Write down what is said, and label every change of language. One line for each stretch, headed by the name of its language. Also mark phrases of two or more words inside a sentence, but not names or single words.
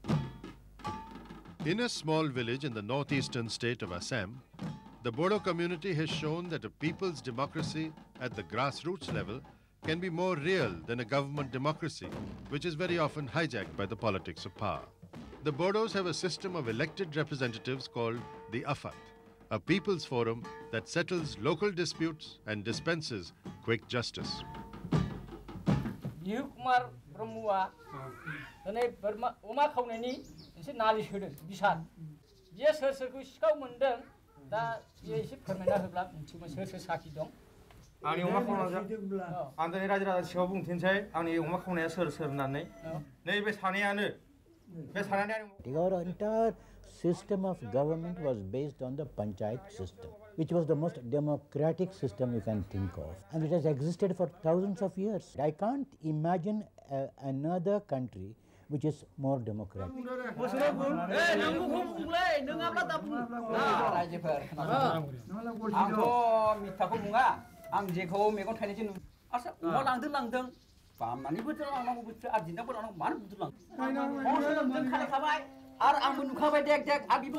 English: In a small village in the northeastern state of Assam, the Bodo community has shown that a people's democracy at the grassroots level can be more real than a government democracy, which is very often hijacked by the politics of power. The Bodos have a system of elected representatives called the Afat, a people's forum that settles local disputes and dispenses quick justice.
Bodo: आंनि अमा खावनाया आं दिनै रायजो राजानि सिगाङाव बुंथिनोसै आंनि अमा खावनाया सोर होननानै नैबे सानैयानो बे सानैयानो
English: Our entire system of government was based on the panchayat system, which was the most democratic system you can think of, and it has existed for thousands of years. I can't imagine another country which is more democratic.
Bodo: आं जेखौ मेगन थाइनैसो नुदों आसा अमा लांदों बामनानैबोथ' लांनांगौ बोथोर आरजिनाबो लांनांगौ मानो बुथुर लांदों जों खालायखाबाय आरो आंबो नुखाबाय देख आर बिबो